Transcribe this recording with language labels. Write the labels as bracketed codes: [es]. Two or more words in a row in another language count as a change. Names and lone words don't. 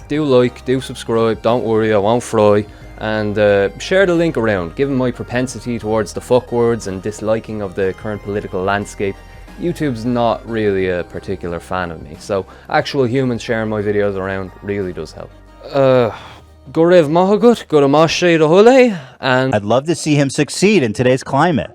[en] Do like, do subscribe, don't worry, I won't fry. And share the link around. Given my propensity towards the fuck words and disliking of the current political landscape, YouTube's not really a particular fan of me, so actual humans sharing my videos around really does help. [ga] Go raibh maithe agat, go raibh maith sé do thuilleigh, [en] and I'd love to see him succeed in today's climate.